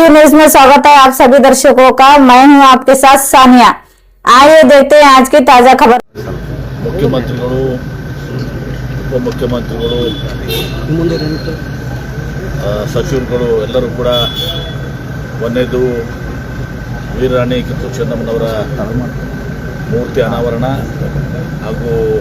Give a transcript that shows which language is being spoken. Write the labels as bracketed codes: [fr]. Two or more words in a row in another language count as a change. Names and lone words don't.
[hi] न्यूज में स्वागत है आप सभी दर्शकों का। मैं हूं आपके साथ सानिया। आइए देखते हैं आज की ताजा खबर। [kn] ಮುಖ್ಯಮಂತ್ರಿಗಳು ಉಪಮುಖ್ಯಮಂತ್ರಿಗಳು ಸಚಿವರುಗಳು ಎಲ್ಲರೂ ಕೂಡ ಒಂದೇದು ವೀರರಾಣಿ ಕಿತ್ತೂರು ಚೆನ್ನಮ್ಮನವರ ಮೂರ್ತಿ ಅನಾವರಣ ಹಾಗೂ